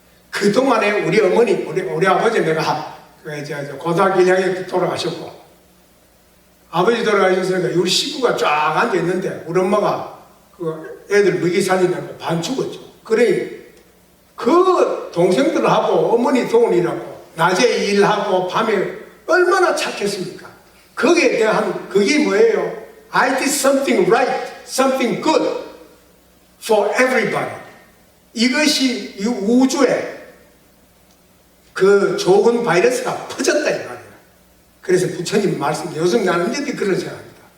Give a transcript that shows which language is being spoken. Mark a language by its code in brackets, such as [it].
[ko] 그동안에 우리 어머니, 우리 아버지 내가 고등학교 1학년 돌아가셨고 아버지 돌아가셨으니까 우리 식구가 쫙 앉아있는데 우리 엄마가 그 애들 먹이 살리느라고 반 죽었죠. 그러니 그 동생들하고 어머니 도움이라고 낮에 일하고 밤에 얼마나 착했습니까? 거기에 대한 그게 뭐예요? [en] I did something right, something good for everybody. [ko] 이것이 이 우주에 그 좋은 바이러스가 퍼졌다 이 말이에요. 그래서 부처님 말씀, 요즘 나는 이제 그런 생각합니다.